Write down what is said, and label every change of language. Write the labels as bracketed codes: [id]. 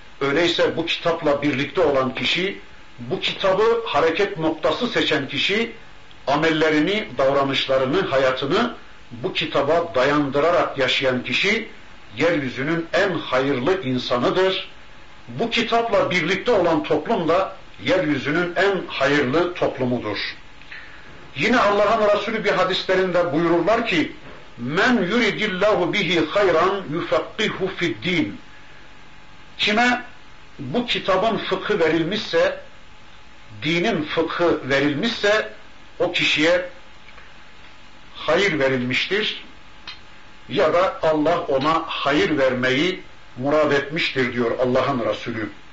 [tr] Öyleyse bu kitapla birlikte olan kişi, bu kitabı hareket noktası seçen kişi, amellerini, davranışlarını, hayatını bu kitaba dayandırarak yaşayan kişi yeryüzünün en hayırlı insanıdır. Bu kitapla birlikte olan toplum da yeryüzünün en hayırlı toplumudur. Yine Allah'ın Resulü bir hadislerinde buyururlar ki, [ar] مَنْ يُرِدِ اللّٰهُ بِهِ خَيْرًا يُفَقِّهُ فِي الدِّينِ. [tr] Kime bu kitabın fıkhı verilmişse, dinin fıkhı verilmişse, o kişiye hayır verilmiştir ya da Allah ona hayır vermeyi murad etmiştir diyor Allah'ın Resulü.